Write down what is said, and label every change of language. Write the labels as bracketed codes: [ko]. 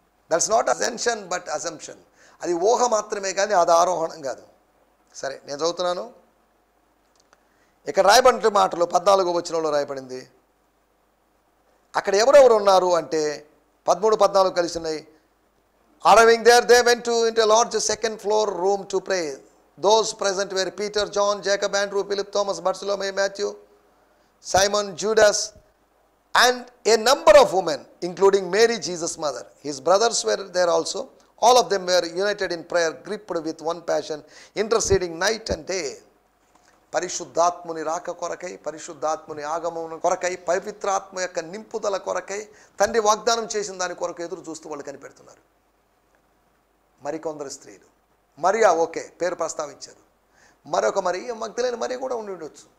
[en] That's not ascension but assumption. [te] అది ఊహ మాత్రమే కానీ అది ఆరోహణం కాదు. సరే, నేను చదువుతున్నాను. ఇక్కడ రాయబడిన మాటలు 14వ వచనంలో రాయబడింది. అక్కడ ఎవరెవరు ఉన్నారు అంటే 13, 14 కలిసి ఉన్నాయి. [en] Arriving there, they went into a large second floor room to pray. Those present were Peter, John, Jacob, Andrew, Philip, Thomas, Bartholomew, Matthew, Simon, Judas, and a number of women, including Mary, Jesus' mother. His brothers were there also. All of them were united in prayer, gripped with one passion, interceding night and day. [te] పరిశుద్ధాత్ముని రాక కొరకై, పరిశుద్ధాత్ముని ఆగమనం కొరకై, పవిత్రాత్మ యొక్క నింపుదల కొరకై, తండ్రి వాగ్దానం చేసిన దాని కొరకు ఎదురు చూస్తూ వాళ్ళు కనిపెడుతున్నారు. మరికొందరు స్త్రీలు, మరియా ఓకే పేరు ప్రస్తావించారు, మరొక మరియ మగ్దలేని మరియ కూడా ఉండి ఉండొచ్చు.